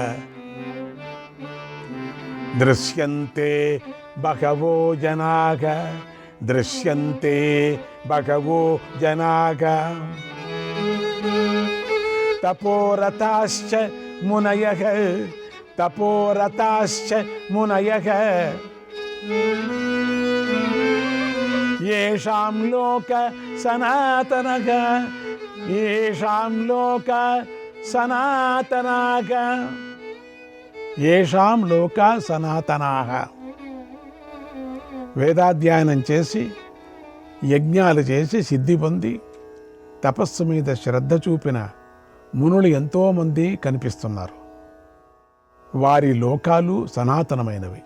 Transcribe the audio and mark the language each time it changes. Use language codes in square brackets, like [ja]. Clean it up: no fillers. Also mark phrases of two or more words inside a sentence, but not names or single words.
[sa] దృశ్యంతే బహవో జనాగ, దృశ్యంతే బహవో జనాగ తపోరతాశ్చ మునయః, తపోరతాశ్చ మునయః येषां लोक सनातनः, येषां लोक सनातनाः, येषां लोक సనాతనాః. [te] వేదాధ్యయనం చేసి యజ్ఞాలు చేసి సిద్ధి పొంది తపస్సు మీద శ్రద్ధ చూపిన మునులు ఎంతోమంది కనిపిస్తున్నారు. వారి లోకాలు సనాతనమైనవి.